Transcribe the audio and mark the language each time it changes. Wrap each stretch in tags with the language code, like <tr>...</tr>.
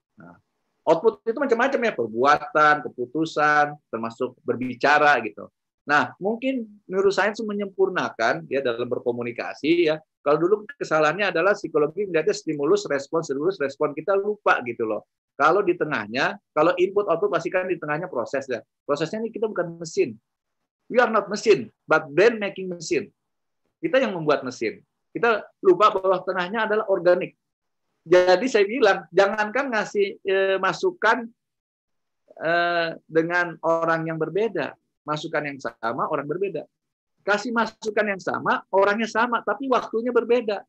<id>Nah, output itu macam-macam ya, perbuatan, keputusan, termasuk berbicara gitu. Nah, mungkin neuroscience menyempurnakan ya dalam berkomunikasi ya. Kalau dulu kesalahannya adalah psikologi melihatnya stimulus, respon, kita lupa gitu loh. Kalau di tengahnya, kalau input output pasti kan di tengahnya proses ya. Prosesnya ini kita bukan mesin.</id> <en>We are not machine, but brain making machine.</en> <id>Kita yang membuat mesin. Kita lupa bahwa tengahnya adalah organik. Jadi saya bilang, jangankan ngasih masukan dengan orang yang berbeda. Masukan yang sama, orang berbeda. Kasih masukan yang sama, orangnya sama, tapi waktunya berbeda.</id>